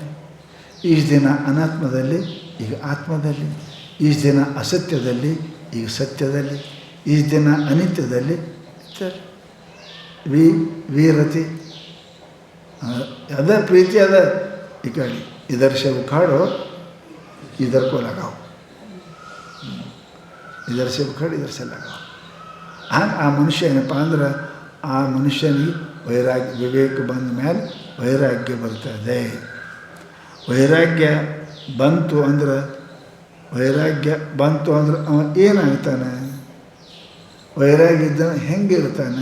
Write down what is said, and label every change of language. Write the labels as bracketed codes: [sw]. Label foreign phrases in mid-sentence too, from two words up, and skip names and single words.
[kn] ಈಷ್ಟು ದಿನ ಅನಾತ್ಮದಲ್ಲಿ, ಈಗ ಆತ್ಮದಲ್ಲಿ. ಈಷ್ಟು ದಿನ ಅಸತ್ಯದಲ್ಲಿ, ಈಗ ಸತ್ಯದಲ್ಲಿ. ಈಷ್ಟು ದಿನ ಅನಿತ್ಯದಲ್ಲಿ ವೀರತಿ. ಅದ ಪ್ರೀತಿ ಅದ ಈ ಕಡೆ. [hi] ಇದರ से उखाड़ो इधर को लगाओ, ಇದರ से उखाड़ इधर से लगाओ. [kn] ಹಾಗೆ ಆ ಮನುಷ್ಯ ಏನಪ್ಪ ಅಂದ್ರೆ, ಆ ಮನುಷ್ಯನಿಗೆ ವೈರಾಗ್ಯ, ವಿವೇಕ ಬಂದ ಮೇಲೆ ವೈರಾಗ್ಯ ಬರ್ತದೆ. ವೈರಾಗ್ಯ ಬಂತು ಅಂದ್ರೆ ಅವ ಏನಾಗ್ತಾನೆ? ವೈರಾಗ್ಯ ಇದ್ದವನು ಹೆಂಗಿರ್ತಾನೆ?